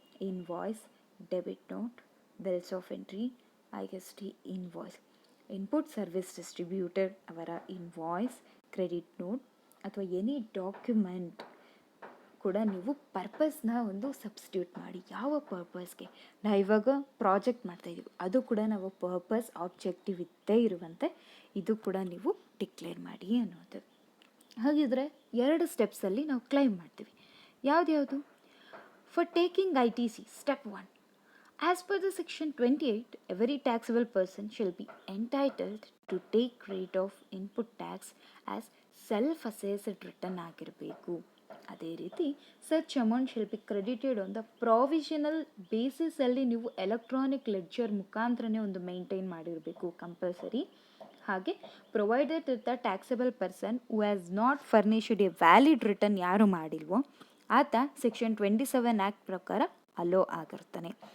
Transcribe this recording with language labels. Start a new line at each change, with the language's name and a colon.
Kannada: Invoice, debit note, bills of entry, IST invoice, input service distributor ಅವರ invoice, credit note ಅಥವಾ any document ಕೂಡ ನೀವು ಪರ್ಪಸ್ನ ಒಂದು substitute ಮಾಡಿ. ಯಾವ ಪರ್ಪಸ್ಗೆ? ನಾವು ಇವಾಗ ಪ್ರಾಜೆಕ್ಟ್ ಮಾಡ್ತಾಯಿದ್ದೀವಿ, ಅದು ಕೂಡ ನಾವು ಪರ್ಪಸ್ ಆಬ್ಜೆಕ್ಟಿವ್ ಇದ್ದೇ ಇರುವಂತೆ ಇದು ಕೂಡ ನೀವು ಡಿಕ್ಲೇರ್ ಮಾಡಿ ಅನ್ನೋದು. ಹಾಗಿದ್ರೆ 2 ಸ್ಟೆಪ್ಸಲ್ಲಿ ನಾವು ಕ್ಲೈಮ್ ಮಾಡ್ತೀವಿ. ಯಾವ್ದು?
English: For taking ITC, step 1. As per the section 28, every taxable person shall be entitled to take credit of input tax as self-assessed return ಆಗಿರಬೇಕು.
Kannada: ಅದೇ ರೀತಿ
English: such amount shall be credited on the provisional basis
Kannada: ಅಲ್ಲಿ ನೀವು electronic ledger ಮುಖಾಂತರನೇ ಒಂದು maintain ಮಾಡಿರಬೇಕು, compulsory.
English: ಹಾಗೆ provided with the taxable person who has not furnished a valid return
Kannada: ಯಾರು ಮಾಡಿಲ್ವೋ ಆತ ಸೆಕ್ಷನ್ 27 ಆ್ಯಕ್ಟ್ ಪ್ರಕಾರ ಅಲೋ ಆಗಿರ್ತಾನೆ.